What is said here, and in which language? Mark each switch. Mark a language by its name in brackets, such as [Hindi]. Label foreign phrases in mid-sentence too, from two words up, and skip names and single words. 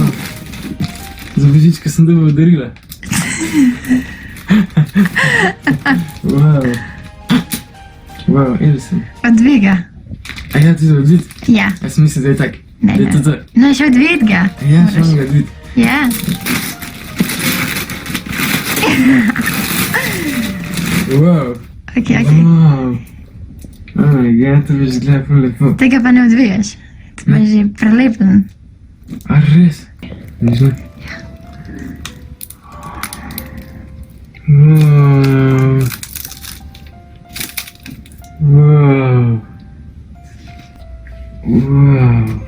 [Slovenian] Za Božička sem dobil darila. Wow. Wow, evo sem. Odvij ga. A ja, ti za odvid? Ja. Jaz sem mislil, da je tak. Ne, Da je to to. No, še odvid ga. Ja, še vam ga odvid. Ja. Wow. Ok. Wow. [English] Oh my god, [Slovenian] to veš gleda ful lepo. Tega pa ne odviješ. To pa je že prelepen. A res? Nič ne? Wow. Wow. Wow.